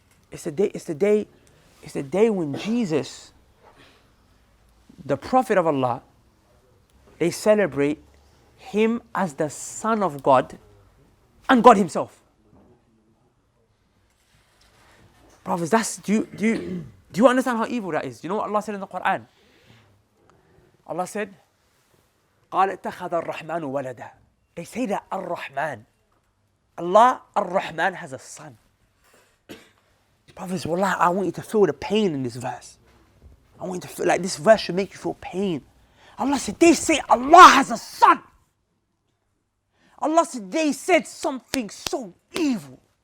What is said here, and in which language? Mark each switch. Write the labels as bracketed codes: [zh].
[en] It's the day when Jesus, the Prophet of Allah, they celebrate him as the Son of God and God himself. Brothers, do you understand how evil that is? Do you know what Allah said in the Quran? Allah said, [ar] قَالَ اتَّخَذَ الرَّحْمَنُ وَلَدًا. [en] They say that Ar-Rahman, Allah, Ar-Rahman has a son. Brothers, wallah, I want you to feel the pain in this verse. I want you to feel like this verse should make you feel pain. Allah said, they say Allah has a son. Allah said, they said something so evil.